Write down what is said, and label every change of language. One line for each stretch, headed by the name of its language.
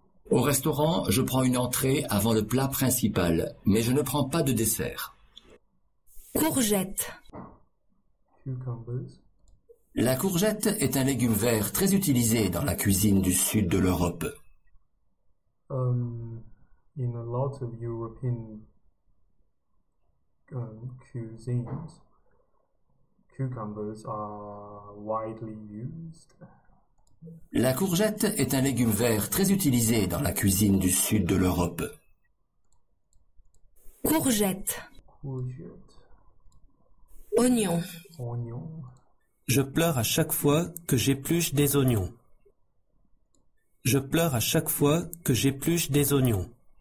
French: Au restaurant, je prends une entrée avant le plat principal, mais je ne prends pas de dessert. Courgette.
English: Cucumbers.
French: La courgette est un légume vert très utilisé dans la cuisine du sud de l'Europe.
English: In a lot of European cuisines, cucumbers are widely used.
French: La courgette est un légume vert très utilisé dans la cuisine du sud de l'Europe. Courgette. Courgette. Oignon. Oignon. Je pleure à chaque fois que j'épluche des oignons. Je pleure à chaque fois que j'épluche des oignons.